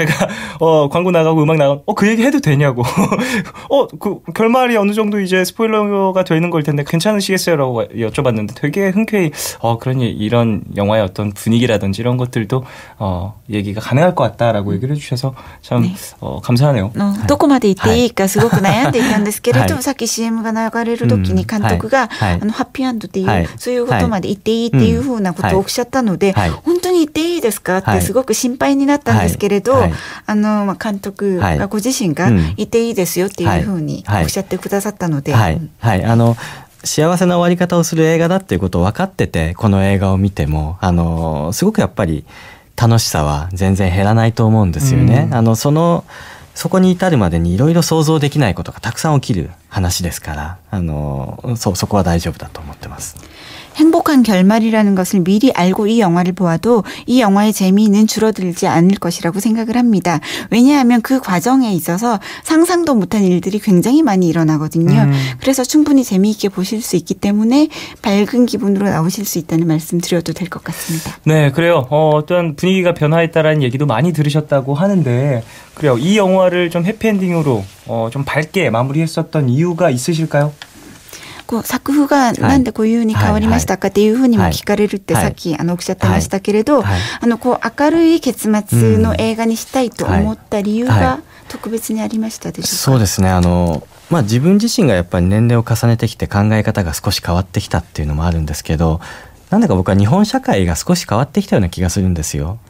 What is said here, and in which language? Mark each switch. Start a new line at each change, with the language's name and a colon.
Korean: 제가 광고 나가고 음악 나가고 그 얘기 해도 되냐고 그 결말이 어느 정도 이제 스포일러가 되는 걸 텐데 괜찮으시겠어요라고 여쭤봤는데 되게 흔쾌히 이런 영화의 어떤 분위기라든지 이런 것들도 얘기가 가능할 것 같다라고 얘기를 해주셔서 참 네. 감사하네요.
Japanese: どこまで言っていいかすごく悩んでいたんですけれど、さっき CM が流れる時に監督が、ハッピーエンドっていう、そういうことまで言っていいっていうふうなことをおっしゃったので、本当に言っていいですかってすごく心配になったんですけれど、監督がご自身が言っていいですよっていうふうにおっしゃってくださったので、幸せな終わり方をする映画だっていうことを分かっててこの映画を見てもすごくやっぱり楽しさは全然減らないと思うんですよね。そこに至るまでにいろいろ想像できないことがたくさん起きる話ですからそこは大丈夫だと思ってます。
Korean: 행복한 결말이라는 것을 미리 알고 이 영화를 보아도 이 영화의 재미는 줄어들지 않을 것이라고 생각을 합니다. 왜냐하면 그 과정에 있어서 상상도 못한 일들이 굉장히 많이 일어나거든요. 그래서 충분히 재미있게 보실 수 있기 때문에 밝은 기분으로 나오실 수 있다는 말씀 드려도 될 것 같습니다. 네, 그래요. 어떤 분위기가 변화했다라는 얘기도 많이 들으셨다고 하는데 그래요. 이 영화를 좀 해피엔딩으로 좀 밝게 마무리했었던 이유가 있으실까요?
Japanese: 作風がなんでこういう風に変わりましたかっていうふうにも聞かれるってさっきおっしゃってましたけれど、明るい結末の映画にしたいと思った理由が特別にありましたでしょうか？そうですね。自分自身がやっぱり年齢を重ねてきて考え方が少し変わってきたっていうのもあるんですけど、なんだか僕は日本社会が少し変わってきたような気がするんですよ。